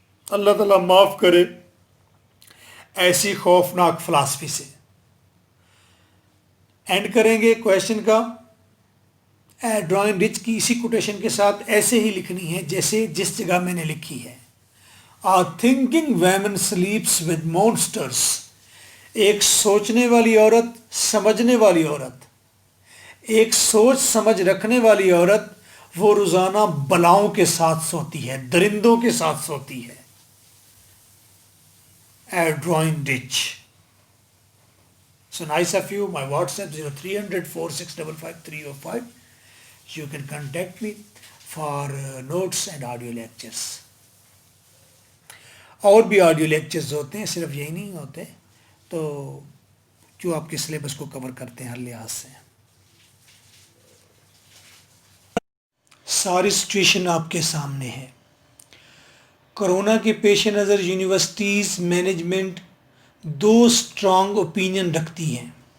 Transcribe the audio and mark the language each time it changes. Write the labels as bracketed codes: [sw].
[ur] اللہ تعالیٰ معاف کرے ایسی خوفناک فلسفی سے. اینڈ کریں گے کویشچن کا. ڈرائنگ رچ کی اسی کوٹیشن کے ساتھ ایسے ہی لکھنی ہے جیسے جس جگہ میں نے لکھی ہے. [en] A thinking woman sleeps with monsters. [ur] ایک سوچنے والی عورت, سمجھنے والی عورت, ایک سوچ سمجھ رکھنے والی عورت, وہ روزانہ بلاؤں کے ساتھ سوتی ہے, درندوں کے ساتھ سوتی ہے. [en] Drawing rich. So nice of you. My WhatsApp 0300 4655 305. You can contact me for notes and audio lectures. [ur] اور بھی آڈیو لیکچرز ہوتے ہیں, صرف یہی نہیں ہوتے, تو جو آپ کے سلیبس کو کور کرتے ہیں ہر لحاظ سے. ساری سچویشن آپ کے سامنے ہے. کرونا کے پیش نظر یونیورسٹیز مینجمنٹ دو اسٹرانگ اوپینین رکھتی ہیں.